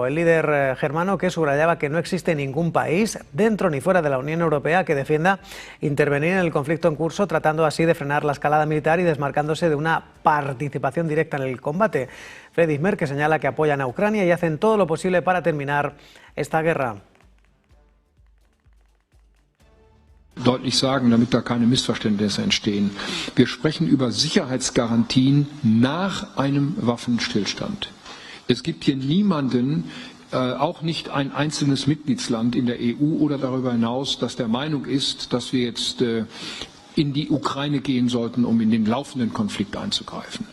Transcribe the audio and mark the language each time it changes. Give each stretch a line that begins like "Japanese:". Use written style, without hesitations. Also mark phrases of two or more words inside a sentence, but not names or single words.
Spanish: El líder germano, que subrayaba que no existe ningún país, dentro ni fuera de la Unión Europea, que defienda intervenir en el conflicto en curso, tratando así de frenar la escalada militar y desmarcándose de una participación directa en el combate. Friedrich Merz, que señala que apoyan a Ucrania y hacen todo lo posible para terminar esta guerra.
German: Deutlich sagen, damit da keine Missverständnisse entstehen. Wir sprechen über Sicherheitsgarantien nach einem Waffenstillstand. Es gibt hier niemanden, auch nicht ein einzelnes Mitgliedsland in der EU oder darüber hinaus, das der Meinung ist, dass wir jetzt in die Ukraine gehen sollten, um in den laufenden Konflikt einzugreifen.